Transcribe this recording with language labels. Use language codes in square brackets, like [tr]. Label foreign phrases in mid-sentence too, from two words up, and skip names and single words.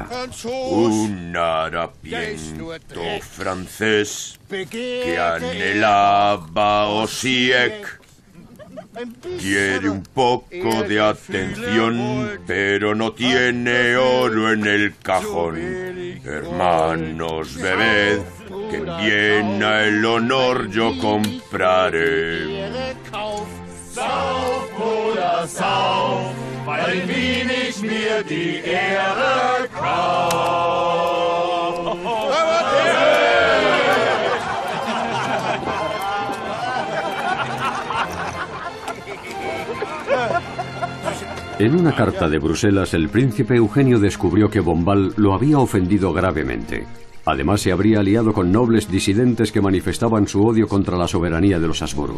[es] Un harapiento francés que anhelaba Osiek quiere un poco de atención, pero no tiene oro en el cajón. Hermanos, bebed, que en Viena el honor yo compraré. [de] Sauf, Bruder, sauf, weil in Wien ich mir die Ehre kauf. [es] En una carta de Bruselas, el príncipe Eugenio descubrió que Bombal lo había ofendido gravemente. Además, se habría aliado con nobles disidentes que manifestaban su odio contra la soberanía de los Habsburgo.